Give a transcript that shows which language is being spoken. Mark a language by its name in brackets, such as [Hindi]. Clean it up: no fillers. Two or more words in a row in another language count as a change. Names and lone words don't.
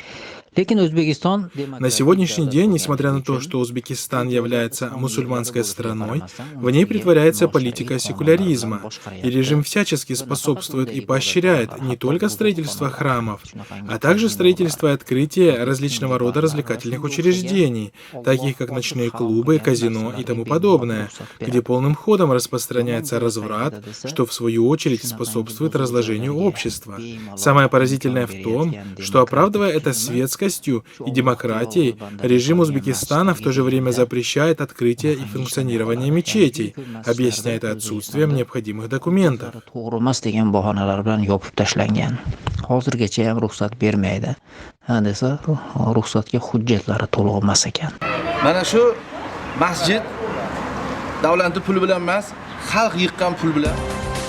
[Russian] На сегодняшний день, несмотря на то, что Узбекистан является мусульманской страной, в ней притворяется политика секуляризма, и режим всячески способствует и поощряет не только строительство храмов, а также строительство и открытие различного рода развлекательных учреждений, таких как ночные клубы, казино и тому подобное, где полным ходом распространяется разврат, что в свою очередь способствует разложению общества. Самое поразительное в том, что, оправдывая это светскостью и демократией, режим Узбекистана в то же время запрещает открытие и функционирование мечетей, объясняя это отсутствием необходимых документов. [Uzbek] Mana shu masjid davlatning puli bilan emas, xalq yiqqan pul bilan